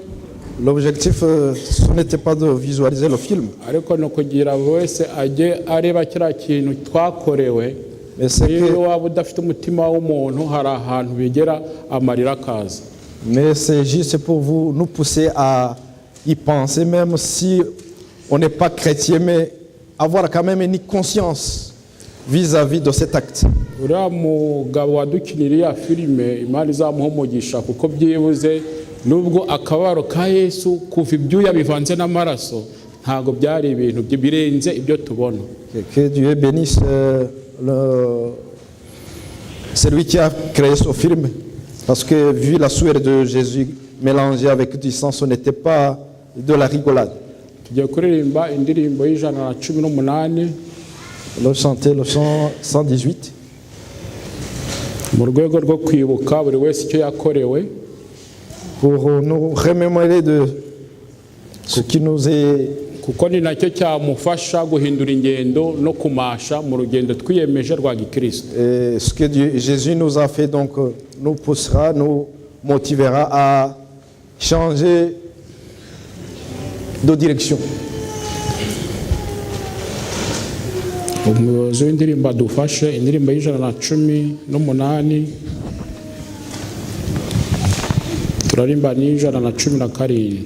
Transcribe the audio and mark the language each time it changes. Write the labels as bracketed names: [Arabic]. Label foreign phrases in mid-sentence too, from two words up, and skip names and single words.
[French] L'objectif, ce n'était pas de visualiser le film. [Kinyarwanda] ariko no kugira wese ajye areba kiriya kintu twakorewe. Iyo waba udafite umutima w'umuntu hari ahantu bigera amarira akaza. [French] Mais c'est juste pour vous nous pousser à y penser, même si on n'est pas chrétien, mais avoir quand même une conscience vis-à-vis de cet acte. [Kinyarwanda] uriya mugabo wadukiniriye filime Imana izamuha umugisha kuko byibuze nubwo akabaro ka Yesu kuva ibyuya bivanze n'amaraso ntago byari ibintu birenze ibyo tubona. [French] Que Dieu bénisse celui qui a créé ce film, parce que vu la sueur de Jésus mélangée avec du sang, ce n'était pas de la rigolade. [Kinyarwanda] tugiye kuririmba indirimbo y'ijana na 18. [French] le chanter le chant 118. [Kinyarwanda] mu rwego rwo kwibuka buri wese icyo yakorewe, [French] pour nous remémorer de ce qui nous est, [Kinyarwanda] kuko ni nacyo cyamufasha guhindura ingendo no kumasha mu rugendo twiyemeje rwa gikristo. [French] et ce que Jésus nous a fait, donc nous poussera, nous motivera à changer de direction. [Kinyarwanda] Umuyobozi w'indirimbo adufashe indirimbo y'118, turarimba n'117.